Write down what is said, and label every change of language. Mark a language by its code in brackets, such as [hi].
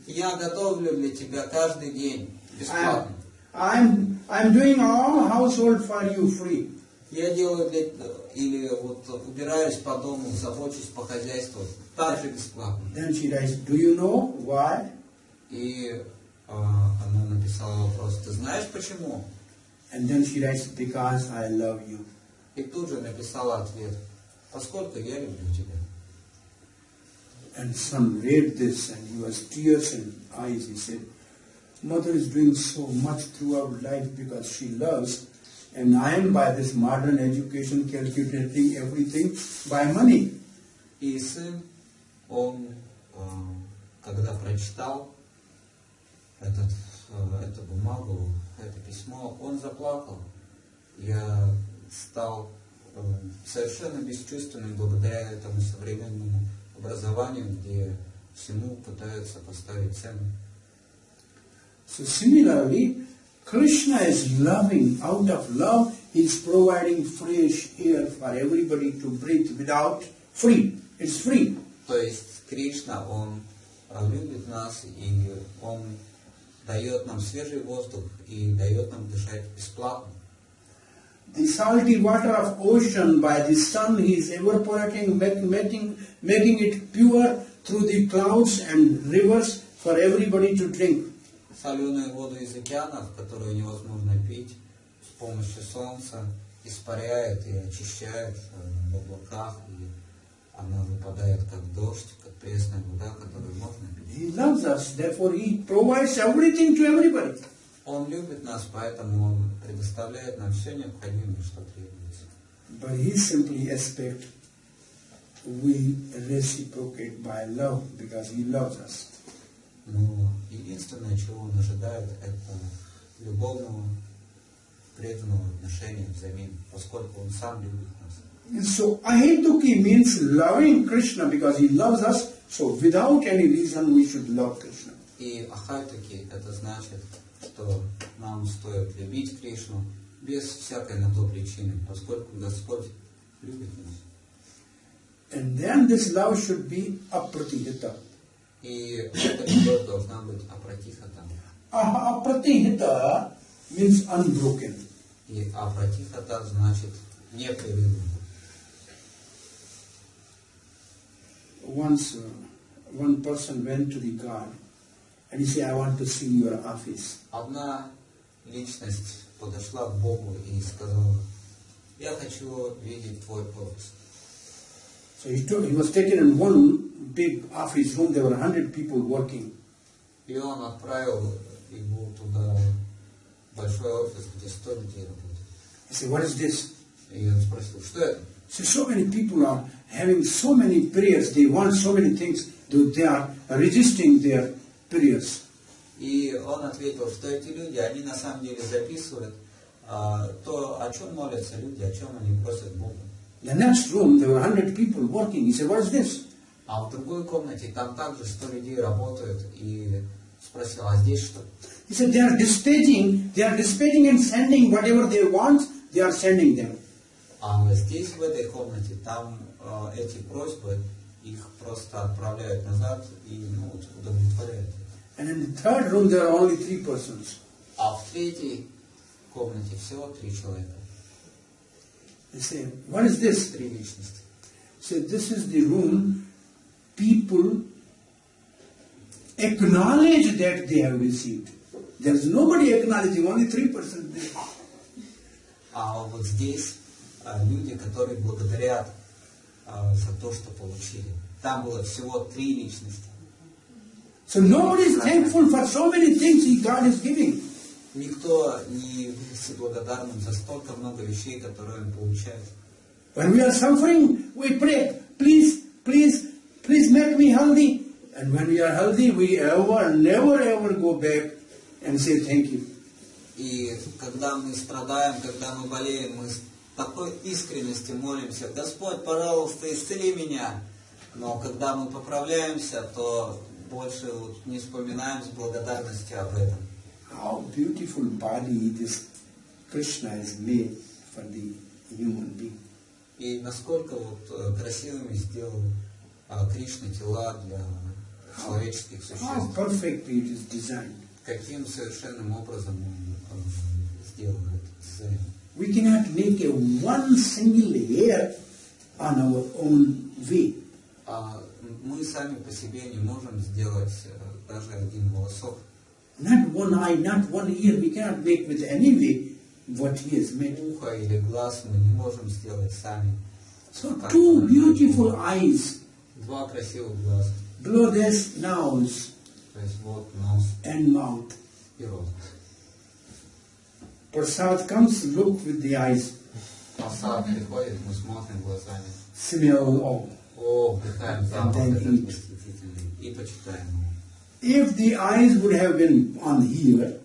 [ru] Я готовлю для тебя каждый день. Бесплатно. [en] I'm doing all household for you free. [ru] Я делаю или вот убираюсь по дому, забочусь по хозяйству. Также бесплатно. [en] Then she writes, do you know why? [ru] И она написала вопрос, ты знаешь почему? [en] And then she writes, because I love you. [ru] И тут же написала ответ, поскольку я люблю тебя. [en] And son read this and he was tears in eyes. He said, mother is doing so much throughout life because she loves, and I am by this modern education calculating everything by money. [ru] И сын, он, когда прочитал эту бумагу, это письмо, он заплакал. Я стал совершенно бесчувственным благодаря этому современному образованию, где всему пытаются поставить цену. [en] So similarly, Krishna is loving. Out of love, he is providing fresh air for everybody to breathe without free. It's free. [ru] То есть Кришна, он любит нас, и он дает нам свежий воздух и дает нам дышать бесплатно. [en] The salty water of ocean by the sun he is evaporating, making it pure through the clouds and rivers for everybody to drink. [ru] Соленую воду из океанов, которую невозможно пить, с помощью солнца испаряет и очищает в облаках, и она выпадает как дождь, как пресная вода, которую можно пить. [en] He loves us, therefore he provides everything to everybody. [ru] Он любит нас, поэтому он предоставляет нам все необходимое, что требуется. [en] But he simply expects we reciprocate by love because he loves us. [ru] Но единственное, чего он ожидает, это любовного, преданного отношения взамен, поскольку он сам любит нас. [en] So ahituki means loving Krishna because he loves us. So without any reason we should love Krishna. [ru] И ахайтаки это значит, что нам стоит любить Кришну без всякой на то причины, поскольку Господь любит нас. [en] And then this love should be apratihita. [ru] И эта любовь должна быть апратихата. [en] Apratihita means unbroken. [ru] И апратихата значит непрерывно. [en] Once one person went to the God and he said, I want to see your office. [ru] Одна личность подошла к Богу и сказала, я хочу видеть твой офис. [en] So he was taken in one big office room. There were 100 people working. [ru] И он отправил его туда, в большой офис, где 100 людей работают. [en] He said, what is this? [ru] И он спросил, что это? [en] So many people are having so many prayers. They want so many things. They are resisting their prayers. [ru] И он ответил, что эти люди, они на самом деле записывают то, о чем молятся люди, о чем они просят Бога. [en] The next room, there were 100 people working. He said, what is this? [ru] А в другой комнате там также 100 людей работают, и спросил, а здесь что? [en] He said, they are dispatching and sending whatever they want, they are sending them. [ru] А здесь, в этой комнате, там эти просьбы, их просто отправляют назад и удовлетворяют. [en] And in the third room, there are only 3 persons. [ru] А в третьей комнате всего 3 человека. [en] They say, what is this? [ru] 3 личности. [en] He said, this is the room people acknowledge that they have received. There is nobody acknowledging, only 3% there. [ru] А вот здесь люди, которые благодарят за то, что получили. Там было всего 3 личности. [en] So nobody is thankful for so many things God is giving. [ru] Никто не является благодарным за столько много вещей, которые он получает. [en] When we are suffering, we pray, please make me healthy. And when we are healthy, we never ever go back and say thank you. [ru] И когда мы страдаем, когда мы болеем, мы с такой искренностью молимся: Господь, пожалуйста, исцели меня. Но когда мы поправляемся, то больше не вспоминаем с благодарностью об этом. [en] How beautiful body this Krishna is made for the human being. [ru] И насколько красивыми сделал Кришна тела для человеческих [en] How [ru] существ. [en] perfectly it is designed. [ru] Каким совершенным образом он сделал этот дизайн. [en] We cannot make a one single hair on our own way. [ru] Мы сами по себе не можем сделать даже один волосок. [en] Not one eye, not one ear. We cannot make with any way what he has made. [ru] Ухо или глаз мы не можем сделать сами. [en] So 2 beautiful eyes. [ru] 2 красивых глаза. [en] Below this nose [ru] То есть вот нос [en] and mouth. [ru] и рот. [en] Prasad comes, look with the eyes. [ru] Прасад приходит, мы смотрим глазами. [en] Smell. [ru] Вдыхаем запах этот восхитительный и почитаем его. [en] If the eyes would have been on here,